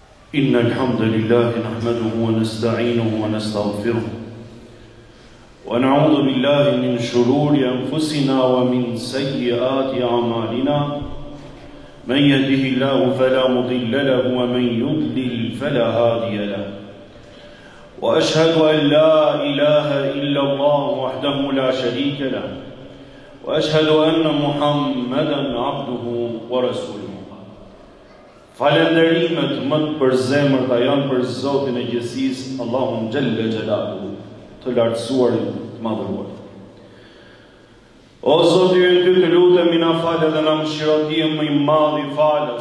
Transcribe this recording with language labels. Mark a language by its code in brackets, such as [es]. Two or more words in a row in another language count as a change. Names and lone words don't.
[ar] إن الحمد لله نحمده ونستعينه ونستغفره ونعوذ بالله من شرور أنفسنا ومن سيئات أعمالنا من يهده الله فلا مضل له ومن يضلل فلا هادي له وأشهد أن لا إله إلا الله وحده لا شريك له وأشهد أن محمدا عبده ورسوله. [sq] Falënderimet më të përzemërta janë për Zotin e Gjithësisë, Allahun [ar] جل جلاله, [sq] të lartësuarin, të madhëruar. O Zoti, ty të lutemi na falë dhe na mëshiro ti më i madh i falës.